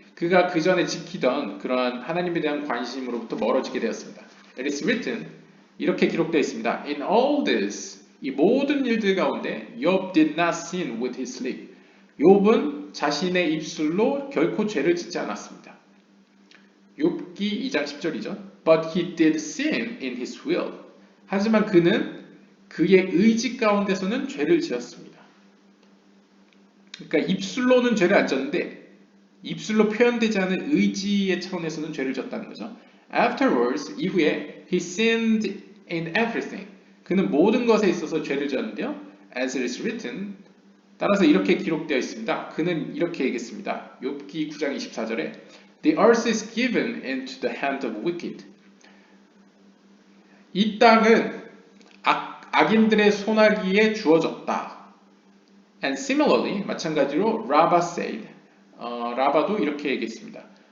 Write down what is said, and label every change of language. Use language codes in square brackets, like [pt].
[ko] 그가 그 전에 지키던 그러한 하나님에 대한 관심으로부터 멀어지게 되었습니다. [en] It is written, [ko] 이렇게 기록되어 있습니다. [en] In all this, [ko] 이 모든 일들 가운데 [en] Job did not sin with his lip. [ko] 욥은 자신의 입술로 결코 죄를 짓지 않았습니다. 욥기 2장 10절이죠. [en] But he did sin in his will. [ko] 하지만 그는 그의 의지 가운데서는 죄를 지었습니다. 그러니까 입술로는 죄를 안 졌는데 입술로 표현되지 않은 의지의 차원에서는 죄를 졌다는 거죠. [en] Afterwards, [ko] 이후에 [en] he sinned in everything. [ko] 그는 모든 것에 있어서 죄를 지었는데요. [en] As it is written, [ko] 따라서 이렇게 기록되어 있습니다. 그는 이렇게 얘기했습니다. 욥기 9장 24절에 [en] The earth is given into the hand of wicked. [ko] 이 땅은 악인들의 손아귀에 주어졌다. [en] And similarly, [ko] 마찬가지로 [en] Rabbah said, [ko] 라바도 이렇게 얘기했습니다.